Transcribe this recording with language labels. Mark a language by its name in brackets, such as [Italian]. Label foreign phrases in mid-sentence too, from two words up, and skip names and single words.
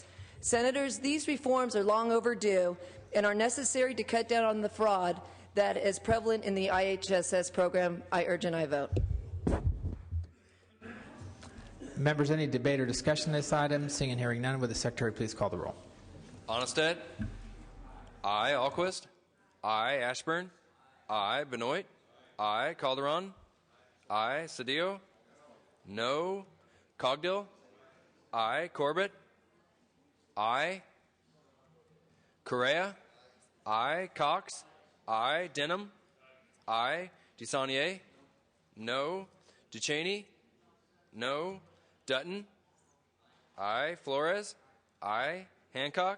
[English] Senators, these reforms are long overdue and are necessary to cut down on the fraud that is prevalent in the IHSS program. I urge an aye vote. Members, any debate or discussion on this item? Seeing and hearing none, will the Secretary please call the roll? Onnested? Aye. Alquist? Aye. Ashburn? Aye. Benoit? Aye. Calderon? Aye. Cedillo? No. Cogdill? Aye. Corbett? I. Correa. I. Cox. I. Denham. I. DeSaulnier. No. Ducheney. No. Dutton. I. Flores. I. Hancock.